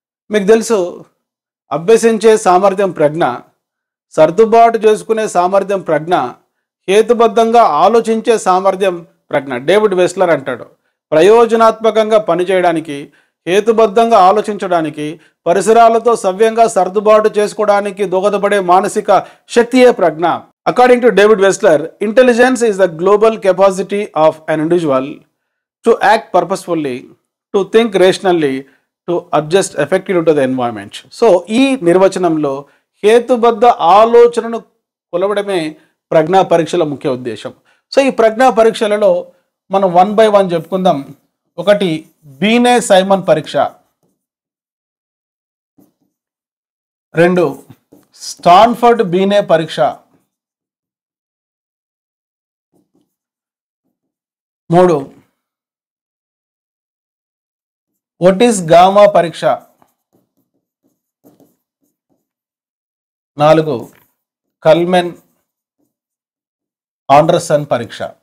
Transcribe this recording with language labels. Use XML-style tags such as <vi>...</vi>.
<te>మీకు తెలుసు, అభ్యసించే సామర్థ్యం ప్రజ్ఞ, సర్దుబాటు చేసుకునే సామర్థ్యం ప్రజ్ఞ, హేతుబద్ధంగా ఆలోచించే సామర్థ్యం ప్రజ్ఞ. డేవిడ్ వెస్లర్ అంటాడు, ప్రయోజనాత్మకంగా పనిచేయడానికి, హేతుబద్ధంగా ఆలోచించడానికి, పరిసరాలతో సవ్యంగా సర్దుబాటు చేసుకోవడానికి దోహదపడే మానసిక శక్తియే ప్రజ్ఞ.</te> <en>According to David Wessler, intelligence is the global capacity of an individual to act purposefully, to think rationally, to adjust effectively to the environment.</en> <te>So, ఈ నిర్వచనంలో హేతుబద్ధ ఆలోచనను కొలవడమే ప్రజ్ఞా పరీక్షల ముఖ్య ఉద్దేశం. సో ఈ ప్రజ్ఞా పరీక్షలలో మనం 1 by 1 చెప్పుకుందాం. ఒకటి బీనే సైమన్ పరీక్ష, 2 స్టాన్ఫర్డ్ బీనే పరీక్ష, 3 ఓటిస్ గామా పరీక్ష, 4 కల్మెన్ ఆండర్సన్ పరీక్ష.</te>